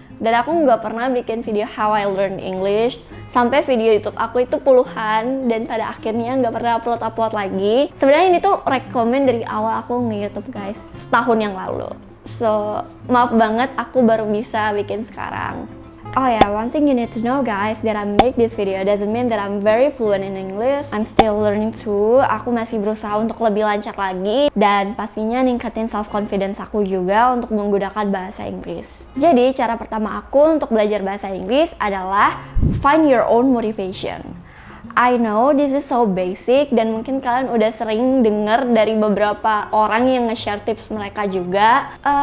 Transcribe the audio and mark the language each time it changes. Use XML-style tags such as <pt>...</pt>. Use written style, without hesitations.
<id>Dan aku nggak pernah bikin video</id> <en>how I learn English,</en> <id>sampai video YouTube aku itu puluhan, dan pada akhirnya nggak pernah upload lagi. Sebenarnya ini tuh rekomen dari awal aku nge-YouTube guys, setahun yang lalu. So maaf banget aku baru bisa bikin sekarang.</id> <en>Oh yeah, one thing you need to know guys, that I make this video doesn't mean that I'm very fluent in English. I'm still learning too.</en> <id>Aku masih berusaha untuk lebih lancar lagi, dan pastinya ningkatin self-confidence aku juga untuk menggunakan bahasa Inggris. Jadi cara pertama aku untuk belajar bahasa Inggris adalah</id> <en>find your own motivation. I know this is so basic,</en> <id>dan mungkin kalian udah sering denger dari beberapa orang yang nge-share tips mereka juga.</id>